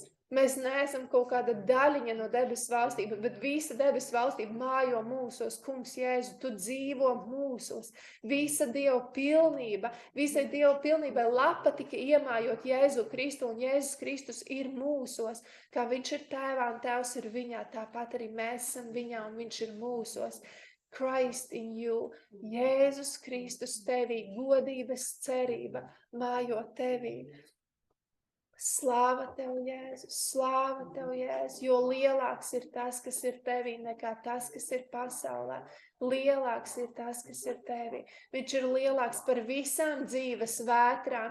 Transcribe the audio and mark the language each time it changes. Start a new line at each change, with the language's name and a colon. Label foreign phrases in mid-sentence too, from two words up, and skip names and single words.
Latvian: Mēs neesam kaut kāda daļiņa no debesu valstība, bet visa debesu valstība mājo mūsos, kungs Jēzu. Tu dzīvo mūsos. Visa Dieva pilnība, visai Dieva pilnībai lapa tika iemājot Jēzu Kristu, un Jēzus Kristus ir mūsos. Kā Viņš ir Tēvā un Tēvs ir Viņā, tāpat arī mēs esam Viņā un Viņš ir mūsos.
English: Christ in you,
Latvian: Jēzus Kristus Tevī, godības cerība, mājo Tevī. Slāva Tev, Jēzus, slāva Tev, Jēzus, jo lielāks ir tas, kas ir Tevī, nekā tas, kas ir pasaulē. Lielāks ir tas, kas ir Tevī. Viņš ir lielāks par visām dzīves vētrām.